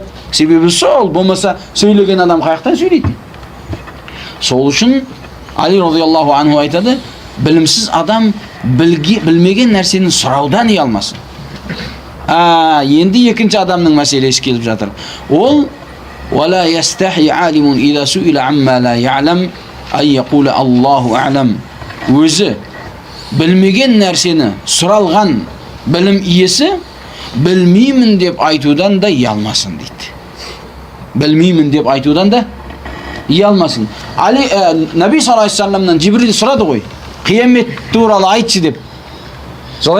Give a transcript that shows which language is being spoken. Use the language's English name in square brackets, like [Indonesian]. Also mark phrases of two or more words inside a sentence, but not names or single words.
[Kazakh] Себебі сол, болмаса сөйлеген адам қаяқтан сөйлейді. Сол үшін Али [Arabic] رضي الله عنه [Kazakh] айтады, білімсіз адам білмеген нәрсені сұраудан ұялмасын. Енді екінші адамның мәселесі келіп жатыр. [Arabic] Ол ولا يستحي عالم إذا سئل عما لا يعلم أن يقول الله أعلم. [Kazakh] Өзі білмеген нәрсені сұралған білім иесі білмеймін деп айтудан да ұялмасын дейді. Білмеймін деп айтудан да ұялмасын. [Arabic] النبي صلى الله عليه وسلم [Kazakh] Жибрил сұрады ғой, қиямет туралы айтшы деп.